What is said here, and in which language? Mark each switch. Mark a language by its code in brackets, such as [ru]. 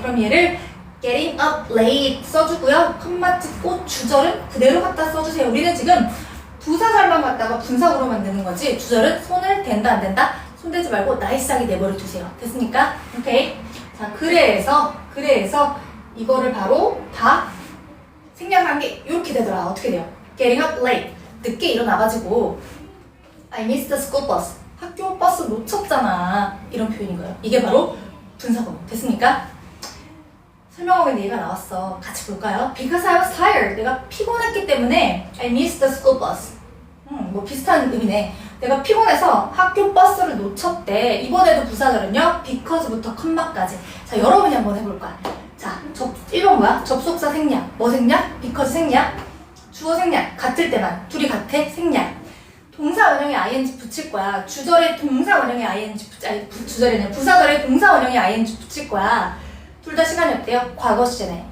[ko] 그럼 얘를 [en] getting up late [ko] 써주고요. 컴마 찍고 주절은 그대로 갖다 써주세요. 우리는 지금 부사절만 갖다가 분사구로 만드는 거지 주절은 손을 댄다 안 된다? 손대지 말고 나이스하게 내버려 두세요. 됐습니까? 오케이. 자, 그래서 이거를 바로 다 생략한 게 이렇게 되더라. 어떻게 돼요? [en] getting up late. [ko] 늦게 일어나가지고 [en] I missed the school bus. [ko] 학교 버스 놓쳤잖아. 이런 표현인 거예요. 이게 바로 분사구문. 됐습니까? 설명하고 있는 얘가 나왔어. 같이 볼까요? [en] Because I was tired. [ko] 내가 피곤했기 때문에 [en] I missed the school bus. [ko] 뭐 비슷한 의미네. 내가 피곤해서 학교 버스를 놓쳤대. 이번에도 부사절은요. because부터 컴마까지. 자, 여러분이 한번 해볼까요? 자, 1번 뭐야? 접속사 생략. 뭐 생략? because 생략. 주어 생략. 같을 때만. 둘이 같아? 생략. 동사 원형에 ing 붙일 거야. 주절에 동사 원형에 ing 주절에는 부사절에 동사 원형에 ing 붙일 거야. 둘 다 시간이 없대요. 과거 시제네.